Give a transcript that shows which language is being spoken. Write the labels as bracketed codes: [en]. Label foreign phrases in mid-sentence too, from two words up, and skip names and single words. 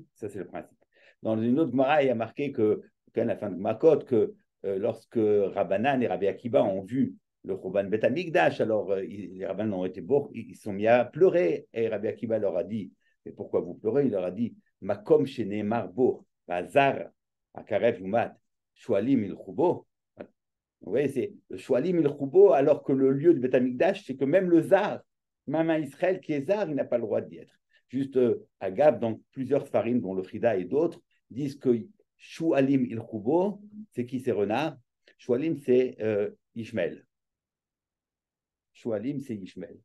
[fr] Ça, c'est le principe. Dans une autre Gemara, il y a marqué qu'à la fin de Makot, que lorsque Rabbanan et Rabbi Akiba ont vu le [he] חורבן בית המקדש, [fr] alors les Rabbanan ont été beaux, ils sont mis à pleurer. Et Rabbi Akiba leur a dit, mais pourquoi vous pleurez? Il leur a dit, [he] מקום שנאמר בו, הזר, הקרב יומת, שועלים הלכו בו. [fr] Vous voyez, c'est le [he] שועלים הלכו בו, [fr] alors que le lieu de [he] בית המקדש, [fr] c'est que même le zar, même un Israël qui est zar, il n'a pas le droit d'y être. Juste, Agab, dans plusieurs farines, dont le Frida et d'autres, disent que [he] שועלים הלכו בו, [fr] c'est qui c'est renard? Shualim, c'est Ishmael. Shualim, c'est Ishmael.